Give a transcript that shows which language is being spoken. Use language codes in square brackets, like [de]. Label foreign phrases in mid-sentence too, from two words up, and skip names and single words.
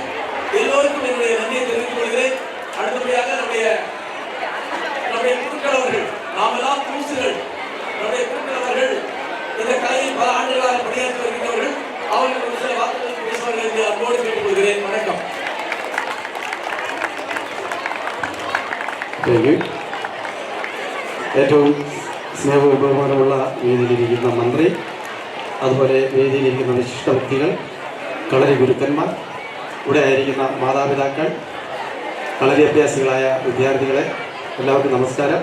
[ta] எல்லோருக்கும் என்னுடைய நன்றியை தெரிவித்துக் கொள்கிறேன். அடுத்தபடியாக நம்முடைய குருக்கள் அவர்கள், நாமெல்லாம் தூசுகள், நம்முடைய குருக்கள் அவர்கள் இந்த கலையில் பல ஆண்டுகளாக பணியாற்றி வருகின்றவர்கள். அவர்கள் ஒரு சில வார்த்தைகள் பேசுவார்கள் என்று அன்போடு கேட்டுக் கொள்கிறேன். வணக்கம். [ml] ഏറ്റവും സ്നേഹബഹുമാനമുള്ള വേദിയിലിരിക്കുന്ന മന്ത്രി, അതുപോലെ വേദിയിലിരിക്കുന്ന വിശിഷ്ട വ്യക്തികൾ, കളരി ഗുരുക്കന്മാർ, ഇവിടെ ആയിരിക്കുന്ന മാതാപിതാക്കൾ, കളരി അഭ്യാസികളായ വിദ്യാർത്ഥികളെ എല്ലാവർക്കും നമസ്കാരം.